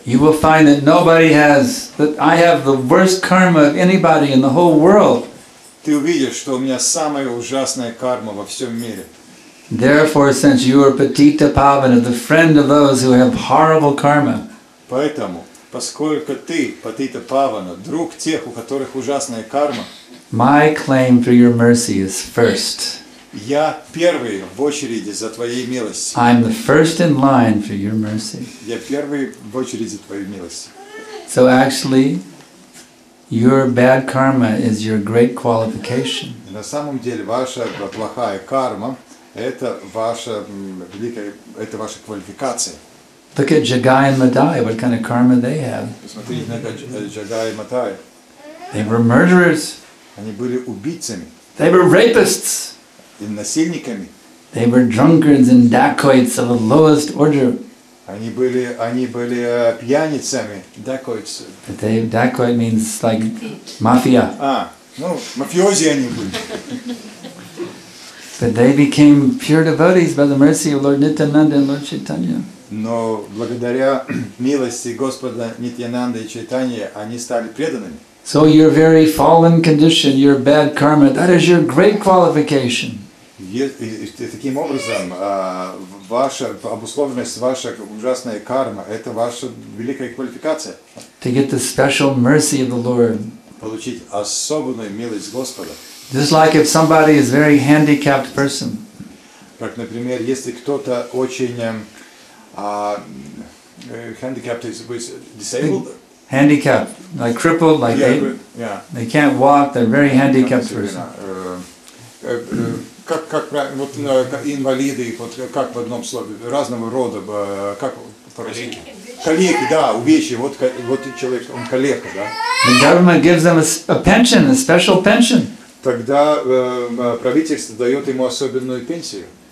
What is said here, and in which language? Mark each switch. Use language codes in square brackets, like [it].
[en] you will find that that I have the worst karma of anybody in the whole world. [ru] ты увидишь, что у меня самая ужасная карма во всем мире. [en] Therefore, since you are Patita Pavana, the friend of those who have horrible karma, [ru] Поэтому, поскольку ты, Патита Павана, друг тех, у которых ужасная карма, [en] my claim for your mercy is first. [ru] я первый в очереди за твоей милостью. [en] I'm the first in line for your mercy. [ru] Я первый в очереди за твоей милостью. [en] So actually, your bad karma is your great qualification. [ru] На самом деле, ваша плохая карма – это ваша великая, это ваша квалификация. [en] Look at Jagai and Madai, what kind of karma they have. [ru] Посмотрите на Джагай и Матай. [en] They were murderers. [ru] Они были убийцами [en] They were rapists. [ru] и насильниками. [en] They were drunkards and dacoits of the lowest order. [ru] Они были пьяницами, dacoits. [en] Dacoit means like mafia. [ru] Мафиози они были. [en] But they became pure devotees by the mercy of Lord Nityananda and Lord Chaitanya. [ru] Но благодаря милости Господа Нитьянанда и Чайтаньи они стали преданными. [en] So your very fallen condition, your bad karma, that is your great qualification. [ru] И таким образом, ваша обусловленность, ваша ужасная карма – это ваша великая квалификация. [en] To get the special mercy of the Lord. [ru] Получить особенную милость Господа. [en] Just like if somebody is a very handicapped person. [ru] Как, например, если кто-то очень [en] handicapped, disabled? Handicapped, like crippled, like they can't walk, they're very handicapped person. [ru] Как вот инвалиды, вот как в одном слове, разного рода, как по-русски? Калеки, да, увечья, вот человек, он калека, да. [en] The government gives them a pension, a special pension. [ru] Тогда правительство дает ему особенную пенсию.